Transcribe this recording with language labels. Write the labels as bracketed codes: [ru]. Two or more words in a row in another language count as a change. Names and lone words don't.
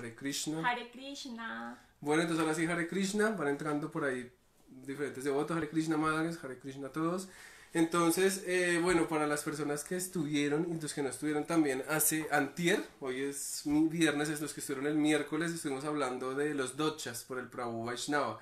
[es] Krishna. Hare Krishna. Bueno, entonces ahora sí Hare Krishna, van entrando por ahí diferentes devotos, Hare Krishna madres, Hare Krishna a todos. Entonces, bueno, para las personas que estuvieron y los que no estuvieron también hace antier, hoy es viernes, es los que estuvieron el miércoles, estuvimos hablando de los dochas por el Prabhu Vaishnava.